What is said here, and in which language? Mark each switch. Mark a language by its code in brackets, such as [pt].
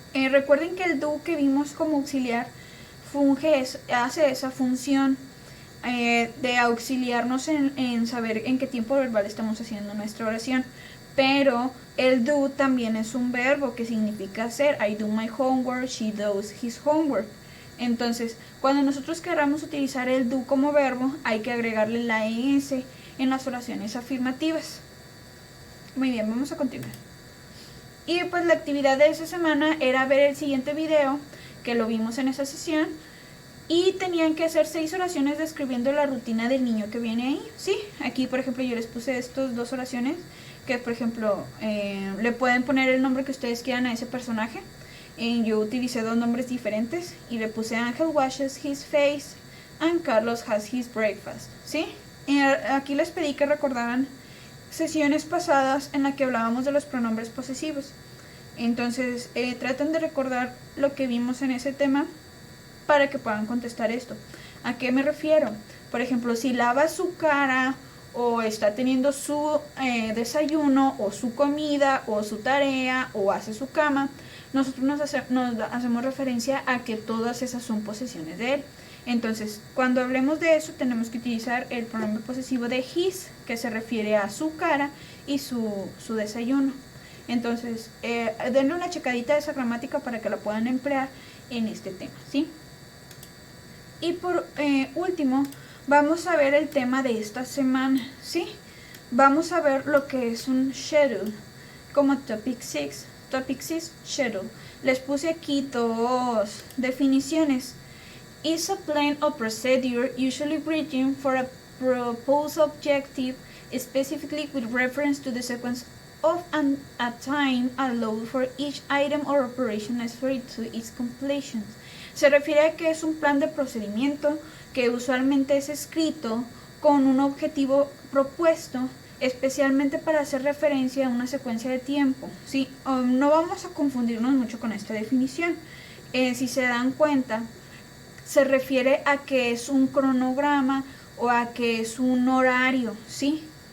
[es] Recuerden que el do que vimos como auxiliar hace esa función de auxiliarnos en saber en qué tiempo verbal estamos haciendo nuestra oración. Pero el do también es un verbo que significa hacer. [en] I do my homework, she does his homework. [es] Entonces, cuando nosotros queramos utilizar el do como verbo, hay que agregarle la ES en las oraciones afirmativas. Muy bien, vamos a continuar. Y pues la actividad de esa semana era ver el siguiente video, que lo vimos en esa sesión, y tenían que hacer 6 oraciones describiendo la rutina del niño que viene ahí. Sí, aquí por ejemplo yo les puse estas 2 oraciones, que por ejemplo le pueden poner el nombre que ustedes quieran a ese personaje. Yo utilicé 2 nombres diferentes y le puse Ángel [en] washes his face and Carlos has his breakfast. [es] ¿Sí? Aquí les pedí que recordaran sesiones pasadas en las que hablábamos de los pronombres posesivos. Entonces traten de recordar lo que vimos en ese tema para que puedan contestar esto. ¿A qué me refiero? Por ejemplo, si lava su cara o está teniendo su desayuno o su comida o su tarea o hace su cama, nosotros nos hacemos referencia a que todas esas son posesiones de él. Entonces, cuando hablemos de eso, tenemos que utilizar el pronombre posesivo de his, que se refiere a su cara y su desayuno. Entonces, denle una checadita de esa gramática para que la puedan emplear en este tema, ¿sí? Y por último, vamos a ver el tema de esta semana, ¿sí? Vamos a ver lo que es un schedule, como topic 6. Topic 6, schedule. Les puse aquí 2 definiciones. [en] Is a plan or procedure usually written for a proposed objective, specifically with reference to the sequence of a time allowed for each item or operation necessary to its completion. [es] Se refiere a que es un plan de procedimiento que usualmente es escrito con un objetivo propuesto, especialmente para hacer referencia a una secuencia de tiempo, ¿sí? No vamos a confundirnos mucho con esta definición. Si se dan cuenta, se refiere a que es un cronograma o a que es un horario, ¿sí?